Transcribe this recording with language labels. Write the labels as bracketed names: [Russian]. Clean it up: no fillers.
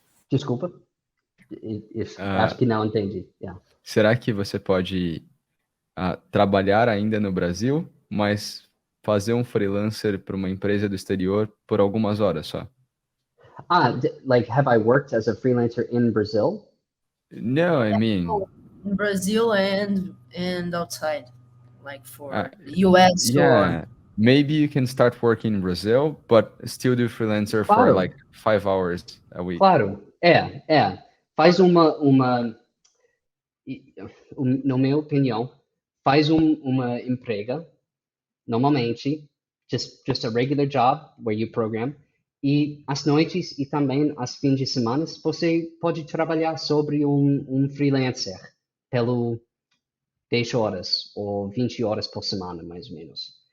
[Portuguese] Desculpa, acho que não entendi. Será que você pode trabalhar ainda no Brasil, mas fazer um freelancer para uma empresa do exterior por algumas horas só? [English] Like, have I worked as a freelancer in Brazil? No, I mean... In Brazil and outside, like for the US Yeah, or... maybe you can start working in Brazil, but still do freelancer for like 5 hours a week. [Portuguese] Claro, faz na minha opinião, faz uma emprega, normalmente, [English] just a regular job where you program, [Portuguese] e às noites e também às fins de semana, você pode trabalhar sobre um freelancer pelo 10 horas ou 20 horas por semana, mais ou menos.